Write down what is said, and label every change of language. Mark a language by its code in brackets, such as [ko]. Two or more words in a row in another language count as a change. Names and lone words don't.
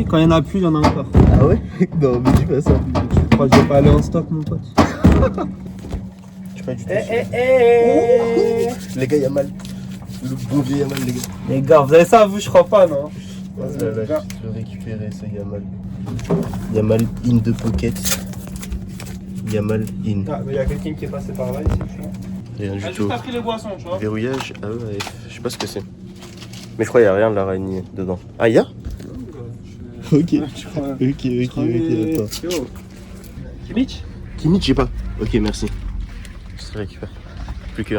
[fr] Quand il y en a plus, il y en a encore. Ah ouais? Non, mais dis pas ça. Je crois que je vais pas aller en stock, mon pote. Je sais pas du tout. Les gars, Yamal. Le bon vieux Yamal, les gars. Les gars, vous avez ça, vous, je crois pas, non? Je vais récupérer ce Yamal. [nl] Yamal in de pocket. Yamal in. [fr] Ah, il y a quelqu'un qui est passé par là, ici, je crois. Rien du Ah, tout. juste après les boissons, tu vois. Verrouillage AEF. Je sais pas ce que c'est. Mais je crois qu'il n'y a rien de l'araignée dedans. Ah, il y a? Ok. Ok, attends. Kimmich? Kimmich, j'ai pas. Ok, merci. Je récupère. Plus qu'un.